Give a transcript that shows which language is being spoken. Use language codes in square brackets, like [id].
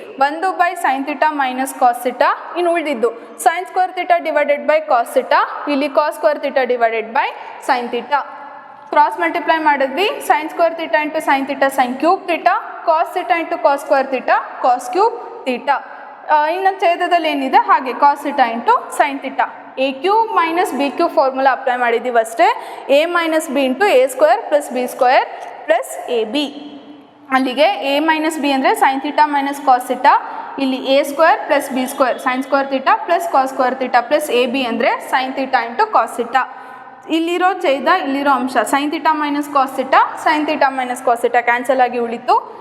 [en] 1/sin θ minus cos theta. [kn] ಇನ್ನು ಉಳಿದಿದ್ದು [en] sin² θ divided by cos theta, ಇಲ್ಲಿ cos² θ divided by sine theta. Cross multiply ಮಾಡಿದ್ವಿ. sin² θ into sine theta sine cube theta, cos theta into cos² θ cos cube theta. [kn] ಇನ್ನು ಛೇದದಲ್ಲಿ ಏನಿದೆ ಹಾಗೆ [en] Cos theta into sine theta. a³ minus b³ formula apply [kn] ಮಾಡಿದ್ದೀವಿ ಅಷ್ಟೇ. [en] a minus b into a² plus b² plus ab. ಅಲ್ಲಿಗೆ a minus b ಅಂದರೆ sine theta minus cos theta, ಇಲ್ಲಿ a² plus b² sin² θ plus cos² θ plus ab ಅಂದರೆ sine theta into cos theta. [kn] ಇಲ್ಲಿರೋ ಛೇದ ಇಲ್ಲಿರೋ ಅಂಶ [en] sine theta minus cos theta, sine theta minus cos theta cancel [kn] ಆಗಿ ಉಳಿತು.